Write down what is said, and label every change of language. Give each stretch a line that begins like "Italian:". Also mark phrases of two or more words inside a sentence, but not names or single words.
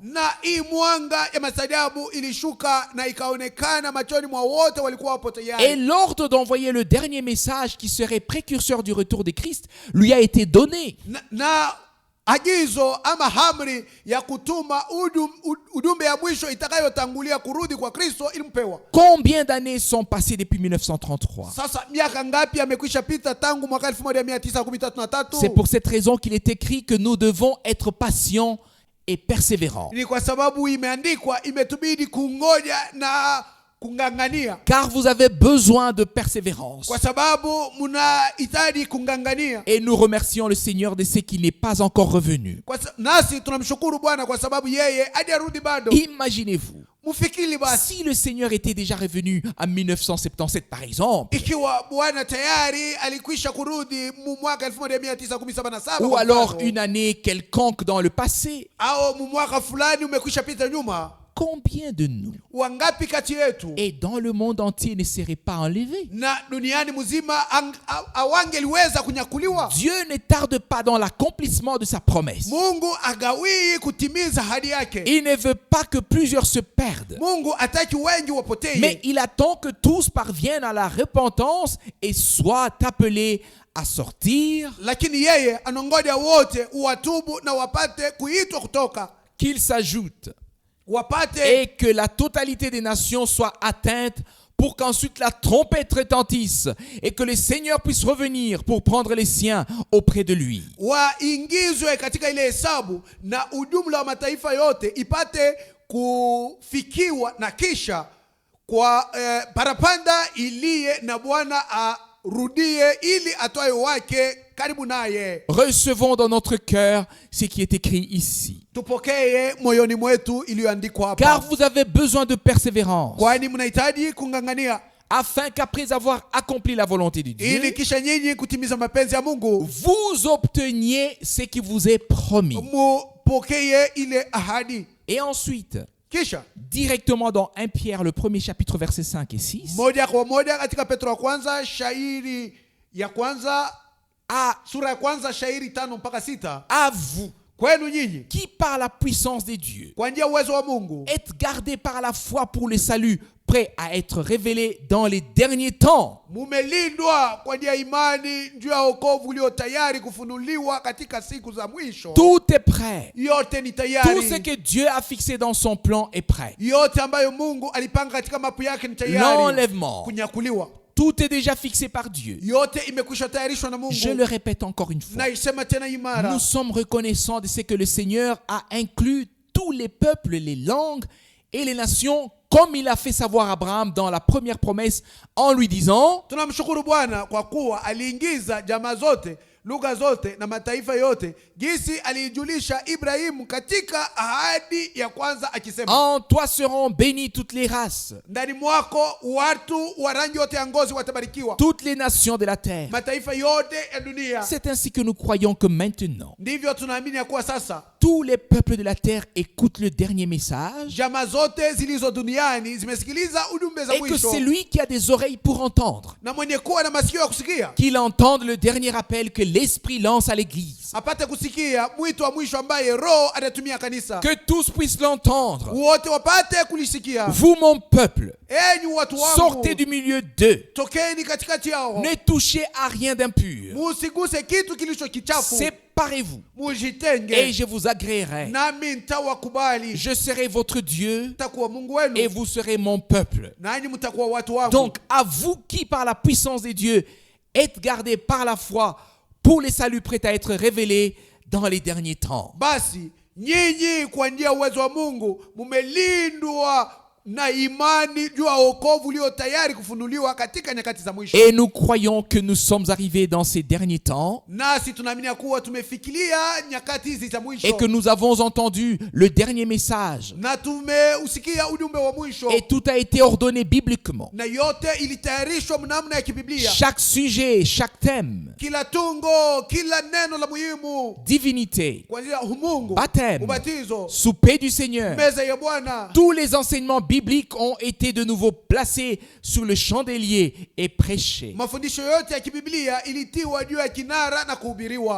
Swahili: Na hii mwanga ya mastajabu ilishuka na ikaonekana machoni mwa wote walikuwa wapo
French: Et
Swahili: tayari.
French: l'ordre d'envoyer le dernier message qui serait précurseur du retour de Christ lui a été donné.
Swahili: Na agizo ama amri ya kutuma ujumbe ya mwisho itakayotangulia kurudi kwa Kristo ilimpewa.
French: Combien d'années sont passées depuis 1933?
Swahili: Sasa miaka ngapi amekwisha pita tangu mwaka 1913?
French: C'est pour cette raison qu'il est écrit que nous devons être patients et persévérants.
Swahili: Ni kwa sababu imeandikwa, imetubidi kungoja na kungangania.
French: Car vous avez besoin de persévérance.
Swahili: Kwa sababu mnahitaji kungangania.
French: Et nous remercions le Seigneur de ce qu'il n'est pas encore revenu.
Swahili: Nasi tunamshukuru Bwana kwa sababu yeye hajarudi bado.
French: Imaginez-vous,
Swahili: Mufikiri basi,
French: si le Seigneur était déjà revenu en 1977 par exemple,
Swahili: ikiwa Bwana tayari alikwisha kurudi mwaka 1917
French: ou alors une année quelconque dans le passé,
Swahili: au mwaka fulani umekwisha pita nyuma,
French: combien de nous
Swahili: wangapi kati yetu
French: et dans le monde entier ne seraient pas enlevés?
Swahili: na duniani mzima awangeliweza kunyakuliwa?
French: Dieu ne tarde pas dans l'accomplissement de sa promesse.
Swahili: Mungu agawii kutimiza ahadi yake.
French: Il ne veut pas que plusieurs se perdent,
Swahili: Mungu hataki wengi wapotee,
French: mais il attend que tous parviennent à la repentance et soient appelés à sortir,
Swahili: lakini yeye anangoja wote watubu na wapate kuitwa kutoka,
French: qu'ils s'ajoutent
Swahili: wapate
French: et que la totalité des nations soit atteinte pour qu'ensuite la trompette retentisse et que le Seigneur puisse revenir pour prendre les siens auprès de lui.
Swahili: waingizwe katika ile hesabu na ujumla wa mataifa yote ipate kufikiwa, na kisha kwa parapanda iliye na Bwana arudie ili atoe wake karibu naye.
French: Recevons dans notre cœur ce qui est écrit ici.
Swahili: Tupokee moyoni mwetu iliyoandikwa hapa.
French: Car vous avez besoin de persévérance,
Swahili: Kwani mnahitaji kungangania,
French: afin qu'après avoir accompli la volonté de
Swahili: ili
French: Dieu,
Swahili: kisha nyinyi kutimiza mapenzi ya Mungu
French: vous obteniez ce qui vous est promis.
Swahili: mupokee ile ahadi.
French: Et ensuite,
Swahili: Kisha
French: directement dans 1 Pierre, le premier chapitre, versets 5 et 6,
Swahili: moja kwa moja katika Petro wa kwanza shairi ya kwanza, sura ya kwanza shairi 5 mpaka 6.
French: à vous,
Swahili: kwenu nyinyi,
French: qui par la puissance des dieux
Swahili: kwa njia ya uwezo wa Mungu,
French: êtes gardés par la foi pour le salut, prêt à être révélé dans les derniers temps.
Swahili: mumelindwa kwa njia ya imani juu ya wokovu ulio tayari kufunuliwa katika siku za mwisho.
French: Tout est prêt.
Swahili: Yote ni
French: Tout ce
Swahili: tayari,
French: que Dieu a fixé dans son plan est prêt.
Swahili: yote ambayo Mungu alipanga katika mapu yake ni tayari
French: L'enlèvement,
Swahili: kunyakuliwa.
French: tout est déjà fixé par Dieu.
Swahili: Yote imekwisha tayarishwa na
French: Je
Swahili: Mungu.
French: le répète encore une fois.
Swahili: Naisema tena imara,
French: Nous sommes reconnaissants de ce que le Seigneur a inclus tous les peuples, les langues et les nations, comme il a fait savoir à Abraham dans la première promesse en lui disant:
Swahili: tunamshukuru Bwana kwa kuwa aliingiza jamaa zote, lugha zote na mataifa yote, jinsi aliijulisha Ibrahimu katika ahadi ya kwanza akisema,
French: en toi seront bénies toutes les races,
Swahili: ndani mwako watu wa rangi yote ya ngozi watabarikiwa,
French: toutes les nations de la terre.
Swahili: mataifa yote ya dunia.
French: C'est ainsi que nous croyons que maintenant,
Swahili: Ndivyo tunaamini ya kuwa sasa
French: tous les peuples de la terre écoutent le dernier message
Swahili: jamaa zote zilizo duniani zimesikiliza ujumbe za
French: et que
Swahili: mwisho,
French: celui qui a des oreilles pour entendre,
Swahili: na mwenye kuwa na masikio ya kusikia
French: qu'il entende le dernier appel que l'Esprit lance à l'Église.
Swahili: apate kusikia mwito wa mwisho ambaye Roho anatumia kanisa,
French: Que tous puissent l'entendre.
Swahili: wote wapate kulisikia.
French: Vous, mon peuple,
Swahili: Enyi watu wangu,
French: sortez du milieu d'eux.
Swahili: tokeni katikati yao,
French: Ne touchez à rien d'impur.
Swahili: musiguse kitu kilicho kichafu,
French: Séparez-vous et
Swahili: mujitenge,
French: je vous agréerai.
Swahili: nami nitawakubali,
French: Je serai votre Dieu
Swahili: mtakuwa Mungu
French: et
Swahili: wenu,
French: vous serez mon peuple.
Swahili: nanyi mtakuwa watu wangu.
French: Donc, à vous qui, par la puissance des dieux, êtes gardés par la foi pour les saluts prêts à être révélés dans les derniers temps.
Swahili: Basi nyinyi kwa njia ya uwezo wa Mungu mumelindwa na imani juu ya wokovu ulio tayari kufunuliwa katika nyakati za mwisho.
French: Et nous croyons que nous sommes arrivés dans ces derniers temps
Swahili: Nasi tunaamini kuwa tumefikiria nyakati hizi za mwisho,
French: et que nous avons entendu le dernier message.
Swahili: na tumeusikia ujumbe wa mwisho,
French: Et tout a été ordonné bibliquement.
Swahili: na yote ilitayarishwa namna ya kibiblia.
French: Chaque sujet, chaque thème,
Swahili: Kila tungo, kila neno la muhimu,
French: divinité,
Swahili: kuanzia umungu,
French: baptême,
Swahili: ubatizo,
French: souper du Seigneur,
Swahili: meza ya Bwana,
French: tous les enseignements bibliques ont été de nouveau placés sur le chandelier et prêchés.
Swahili: mafundisho yote ya kibiblia ilitiwa juu ya kinara na kuhubiriwa.